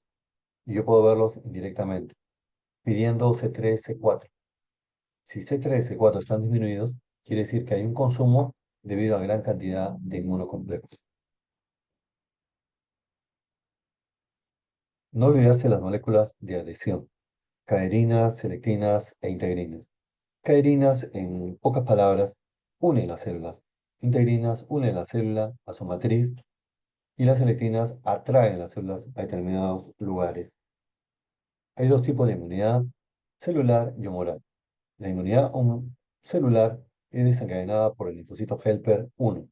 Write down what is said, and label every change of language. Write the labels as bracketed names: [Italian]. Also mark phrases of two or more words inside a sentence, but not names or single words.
[Spanish] Y yo puedo verlos indirectamente, pidiendo C3, C4. Si C3 y C4 están disminuidos, quiere decir que hay un consumo debido a gran cantidad de inmunocomplejos. No olvidarse las moléculas de adhesión, caerinas, selectinas e integrinas. Caerinas, en pocas palabras, unen las células. Integrinas unen la célula a su matriz y las selectinas atraen las células a determinados lugares. Hay dos tipos de inmunidad, celular y humoral. La inmunidad celular es desencadenada por el linfocito helper 1.